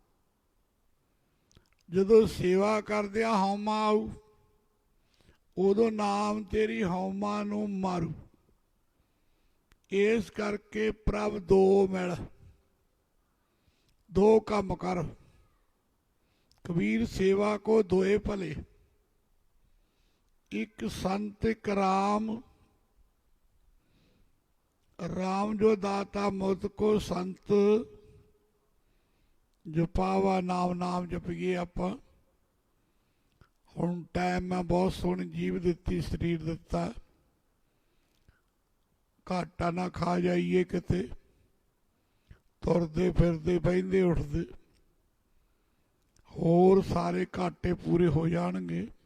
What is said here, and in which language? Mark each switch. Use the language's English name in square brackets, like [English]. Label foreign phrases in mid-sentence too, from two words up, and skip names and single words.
[Punjabi] ਜਦੋਂ ਸੇਵਾ ਕਰਦਿਆਂ ਹਉਮਾ ਆਊ, ਉਦੋਂ ਨਾਮ ਤੇਰੀ ਹਉਮਾ ਨੂੰ ਮਾਰੂ। ਇਸ ਕਰਕੇ ਪ੍ਰਭ ਦੋ ਮਿਲ, ਦੋ ਕੰਮ ਕਰ। ਕਬੀਰ ਸੇਵਾ ਕੋ ਦੋਏ ਭਲੇ, ਇੱਕ ਸੰਤ ਇੱਕ ਰਾਮ। ਰਾਮ ਜੋ ਦਾਤਾ ਮੁਝ ਕੋ ਸੰਤ ਜਪਾਵਾ ਨਾਮ ਨਾਮ ਜਪਿਏ। ਆਪਾਂ ਹੁਣ ਟਾਈਮ ਮੈਂ ਬਹੁਤ ਸੋਹਣੀ ਜੀਵ ਦਿੱਤੀ, ਸਰੀਰ ਦਿੱਤਾ, ਘਾਟਾ ਨਾ ਖਾ ਜਾਈਏ ਕਿਤੇ। ਤੁਰਦੇ ਫਿਰਦੇ ਬਹਿੰਦੇ ਉੱਠਦੇ ਹੋਰ ਸਾਰੇ ਘਾਟੇ ਪੂਰੇ ਹੋ ਜਾਣਗੇ।